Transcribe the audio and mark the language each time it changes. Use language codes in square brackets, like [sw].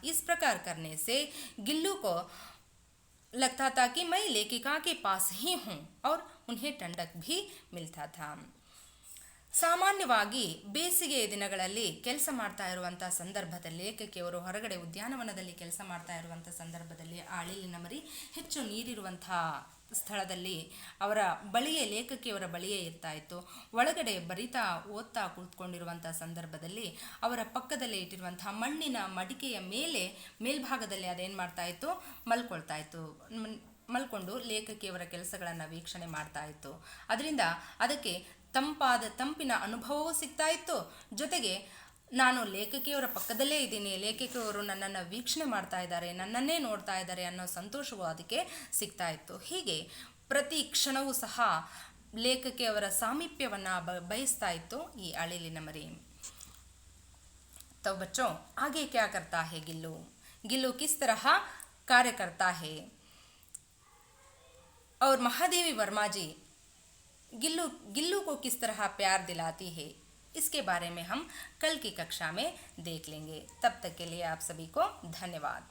[hi] इस प्रकार करने से गिल्लू को लगता था कि मैं लेखिका के पास ही हूँ और उन्हें ठंडक भी मिलता था. [kn] ಸಾಮಾನ್ಯವಾಗಿ ಬೇಸಿಗೆಯ ದಿನಗಳಲ್ಲಿ ಕೆಲಸ ಮಾಡ್ತಾ ಇರುವಂಥ ಸಂದರ್ಭದಲ್ಲಿ ಲೇಖಕಿಯವರು ಹೊರಗಡೆ ಉದ್ಯಾನವನದಲ್ಲಿ ಕೆಲಸ ಮಾಡ್ತಾ ಇರುವಂಥ ಸಂದರ್ಭದಲ್ಲಿ ಆ ಅಳಿಲಿನ ಮರಿ ಹೆಚ್ಚು ನೀರಿರುವಂಥ ಸ್ಥಳದಲ್ಲಿ ಅವರ ಬಳಿಯೇ ಲೇಖಕಿಯವರ ಬಳಿಯೇ ಇರ್ತಾ ಇತ್ತು. ಒಳಗಡೆ ಬರಿತಾ ಓದ್ತಾ ಕೂತ್ಕೊಂಡಿರುವಂಥ ಸಂದರ್ಭದಲ್ಲಿ ಅವರ ಪಕ್ಕದಲ್ಲೇ ಇಟ್ಟಿರುವಂಥ ಮಣ್ಣಿನ ಮಡಿಕೆಯ ಮೇಲೆ ಮೇಲ್ಭಾಗದಲ್ಲಿ ಅದೇನು ಮಾಡ್ತಾ ಇತ್ತು, ಮಲ್ಕೊಳ್ತಾ ಇತ್ತು. ಮಲ್ಕೊಂಡು ಲೇಖಕಿಯವರ ಕೆಲಸಗಳನ್ನು ವೀಕ್ಷಣೆ ಮಾಡ್ತಾ ಇತ್ತು. ಅದರಿಂದ ಅದಕ್ಕೆ ತಂಪಿನ ಅನುಭವವೂ ಸಿಗ್ತಾ ಇತ್ತು. ಜೊತೆಗೆ ನಾನು ಲೇಖಕಿಯವರ ಪಕ್ಕದಲ್ಲೇ ಇದ್ದೀನಿ, ಲೇಖಕಿಯವರು ನನ್ನನ್ನು ವೀಕ್ಷಣೆ ಮಾಡ್ತಾ ಇದ್ದಾರೆ, ನನ್ನನ್ನೇ ನೋಡ್ತಾ ಇದ್ದಾರೆ ಅನ್ನೋ ಸಂತೋಷವೂ ಅದಕ್ಕೆ ಸಿಗ್ತಾ ಇತ್ತು. ಹೀಗೆ ಪ್ರತಿ ಕ್ಷಣವೂ ಸಹ ಲೇಖಕಿಯವರ ಸಾಮೀಪ್ಯವನ್ನು ಬಯಸ್ತಾ ಇತ್ತು ಈ ಅಳಿಲಿನ ಮರಿ. [hi] तो बच्चों आगे क्या करता है गिल्लू? गिल्लू किस तरह कार्य करता है और महादेवी वर्मा जी गिल्लू को किस तरह प्यार दिलाती है, इसके बारे में हम कल की कक्षा में देख लेंगे. तब तक के लिए आप सभी को धन्यवाद.